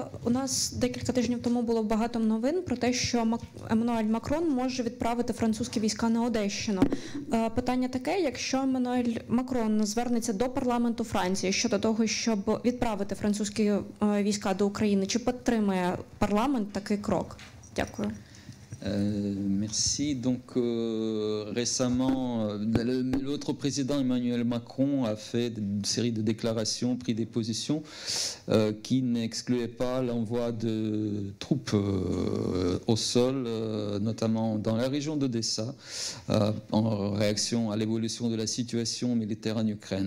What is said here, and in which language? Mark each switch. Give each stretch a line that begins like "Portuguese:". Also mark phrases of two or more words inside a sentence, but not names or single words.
Ukrainian: У нас декілька тижнів тому було багато новин про те, що Еммануель Макрон може відправити французькі війська на Одещину. Питання таке, якщо Еммануель Макрон звернеться до парламенту Франції щодо того, щоб відправити французькі війська до України, чи підтримає парламент такий крок? Дякую.
French: Merci. Donc récemment, l'autre président Emmanuel Macron a fait une série de déclarations, pris des positions qui n'excluaient pas l'envoi de troupes au sol, notamment dans la région d'Odessa, en réaction à l'évolution de la situation militaire en Ukraine.